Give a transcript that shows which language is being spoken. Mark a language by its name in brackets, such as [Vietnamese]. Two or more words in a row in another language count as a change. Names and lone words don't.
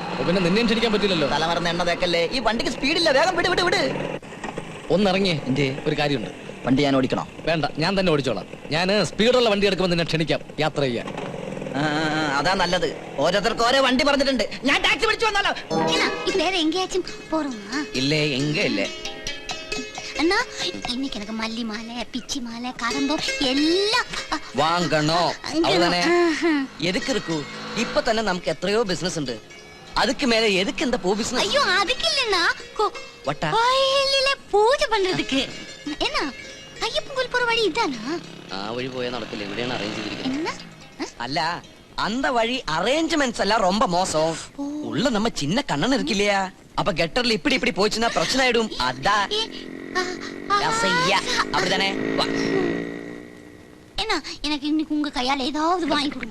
[Malayalam] പിന്നെ നിന്നെയും ക്ഷണിക്കാൻ പറ്റില്ലല്ലോ. തലമറന്ന് എണ്ണ തേക്കല്ലേ. ഈ വണ്ടിക്ക് സ്പീഡില്ല. വേഗം വിട്. ഒന്നിറങ്ങിയേ. എന്റെ ഒരു കാര്യമുണ്ട്. വണ്ടി ഞാൻ ഓടിക്കണോ? വേണ്ട, ഞാൻ തന്നെ ഓടിച്ചോളാം. ഞാൻ സ്പീഡുള്ള വണ്ടി എടുക്കുമ്പോൾ നിന്നെ ക്ഷണിക്കാം യാത്ര ചെയ്യാൻ. അതാ നല്ലത്. ഓരോരുത്തർക്ക് ഓരോ വണ്ടി പറഞ്ഞിട്ടുണ്ട്. ഞാൻ ടാക്സി പിടിച്ചു വന്നാലോ? [Tamil] இப்ப வேற எங்கேயாச்சும் போறோமா? இல்லே எங்க இல்லே. அண்ணா இன்னைக்கு எனக்கு மல்லி மாலை பிச்சி மாலை கரம்பம் எல்லாம் [Malayalam] വാങ്ങണോ? അവനെ എതുക്ക് ഇരിക്കൂ. ഇപ്പൊ തന്നെ നമുക്ക് എത്രയോ ബിസിനസ് ഉണ്ട്. [Tamil] அதுக்கு மேல எதுக்கு இந்த பூ பிசினஸ்? ஐயோ அதுக்கு இல்லன்னா வட்டா கோயிலில பூஜை பண்றதுக்கு. என்ன ஐயப்பன் கோயில் போற வழி இதானா? [Malayalam] ആ വഴി പോയാൽ നടക്കില്ല. എവിടെയാണ് അറേഞ്ച് ചെയ്തിരിക്കുന്നത്? [Tamil] என்ன அல்ல அந்த வழி அரேஞ்ச்மெண்ட்ஸ் எல்லாம் ரொம்ப மோசம். உள்ள நம்ம சின்ன கண்ணன் இருக்கு இல்லையா? அப்ப கெட்டர்ல இப்படி இப்படி போச்சுன்னா பிரச்சனை ஆயிடும். அதான் அப்படிதானே. என்ன எனக்கு இன்னைக்கு உங்க கையால ஏதாவது வாங்கி கொடுங்க.